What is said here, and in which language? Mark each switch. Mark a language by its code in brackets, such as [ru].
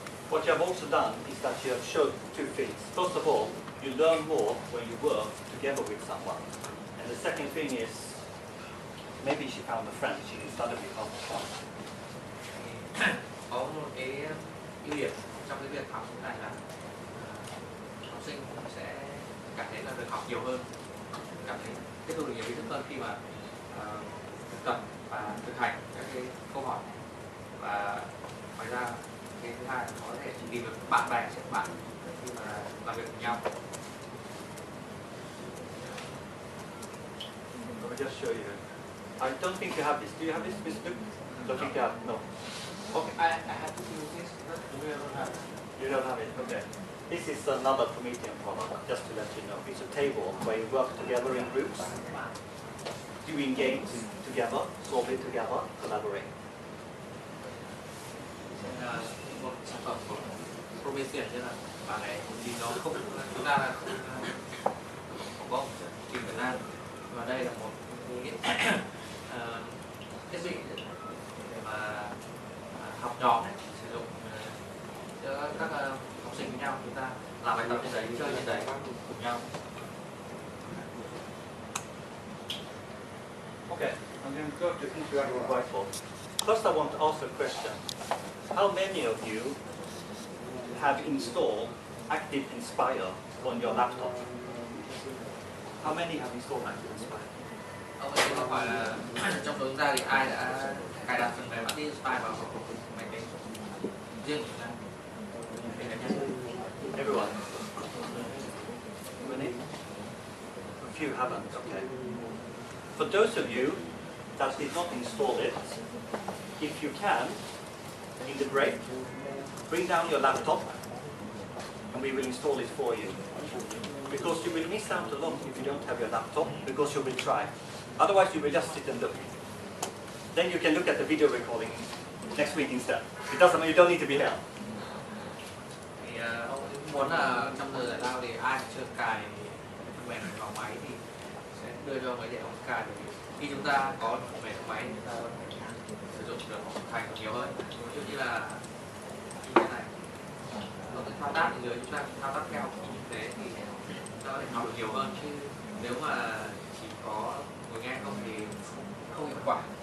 [en] What you have also done is that you have showed two things. First of all, you learn more when you work together with someone. And the second thing is, maybe she found a friend she can study with all the time. [vi] Có một cái ưu điểm trong cái việc học như này là học sinh sẽ cảm thấy là được học nhiều hơn, cảm thấy tiếp thu được nhiều kiến thức hơn khi mà thực tập và thực hành các cái câu hỏi. Và ngoài ra cái thứ hai là có thể tìm được bạn bè, sẽ bạn khi mà làm việc cùng nhau. [en] Let me just show you. I don't think you have this. Do you have this book? Don't think you have. No. Okay, I have to do this, but we don't have it. You don't have it. Okay. This is another Promethean product. Just to let you know, it's a table where you work together in groups, doing games together, solve it together, collaborate. [vi] Là một sản phẩm của Promethean, như là bản này thì nó không, chúng ta là không có trình Việt Nam, và đây là một cái thiết bị để mà học nhóm sử dụng cho các học sinh với nhau, chúng ta làm bài tập trên đấy, chơi trên đấy cùng nhau. [en] Okay, I'm going to go to interactive whiteboard. First, I want to ask a question. How many of you have installed Active Inspire on your laptop? How many have installed Active Inspire? [vi] Ông ấy có hỏi là trong số chúng ta thì ai đã cài đặt phần mềm Active Inspire vào máy tính riêng của chúng ta? [en] Everyone? Many? A few haven't, okay. For those of you that did not install it, if you can, in the break, bring down your laptop and we will install it for you. Because you will miss out a lot if you don't have your laptop, because you will try. Otherwise you will just sit and look. Then you can look at the video recording next week instead. It doesn't mean you don't need to be here. [vi] Thì ông muốn là trong giờ giải lao thì ai chưa cài phần mềm này vào máy thì sẽ đưa cho máy để ông cài, bởi vì khi chúng ta có phần mềm vào máy chúng ta sử dụng được thành nhiều hơn. Ví dụ như là như thế này, nó cái thao tác dưới chúng ta thao tác theo như thế thì chúng ta có thể học được nhiều hơn, chứ nếu mà chỉ có ngồi nghe không thì không hiệu quả.